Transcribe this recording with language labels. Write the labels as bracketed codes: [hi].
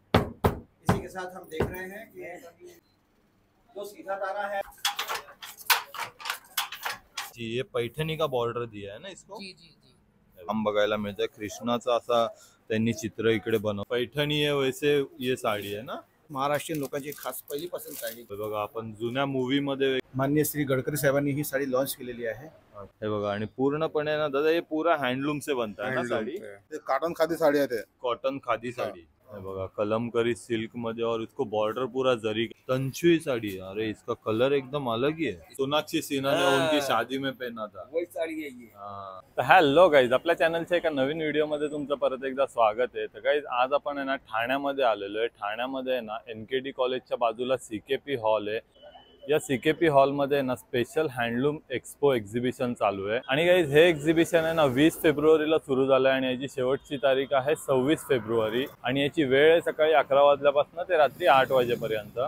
[hi] इसी के साथ हम देख रहे हैं कि जो सीधा तारा है जी, ये पैठणी का बॉर्डर दिया है ना इसको। जी जी जी [mr] हम बघायला मिळतंय कृष्णाचा असा त्यांनी चित्र इकडे बनव पैठणी आहे [hi] वैसे ये [mr] साडी आहे ना महाराष्ट्रीयन लोकांची खास पहिलीपासून साडी बघा आपण जुन्या मूवी मध्ये माननीय श्री गडकरी साहेबांनी ही साडी लॉन्च केलेली आहे। हे बघा आणि पूर्णपणे ना दादा [hi] हे पूरा हँडलूम से बनता है ना साड़ी कॉटन खादी साड़ी है कॉटन खादी साड़ी है बघा कलमकरी सिल्क मध्ये और इसको बॉर्डर पूरा जरी तंचुई साड़ी है। अरे इसका कलर एकदम अलग ही है। सोनाक्षी सिन्हा ने उनकी शादी में पहना था वही साडी आहे ये। [mr] तर हॅलो गाईज आपल्या चॅनलच्या एका नवीन व्हिडिओ मध्ये तुमचं परत एकदा स्वागत आहे। तर गाईज आज आपण आहे ना ठाण्यामध्ये आलेलो आहे। ठाण्यामध्ये आहे ना एनकेडी कॉलेजच्या बाजूला सीकेपी हॉल आहे। या सीकेपी हॉल मध्ये ना स्पेशल हँडलूम एक्सपो एक्झिबिशन चालू आहे आणि गाईज हे एक्झिबिशन आहे ना 20 फेब्रुवारीला सुरू झालं आणि याची शेवटची तारीख आहे 26 फेब्रुवारी आणि याची वेळ आहे सकाळी 11 वाजल्यापासून ते रात्री 8 वाजेपर्यंत।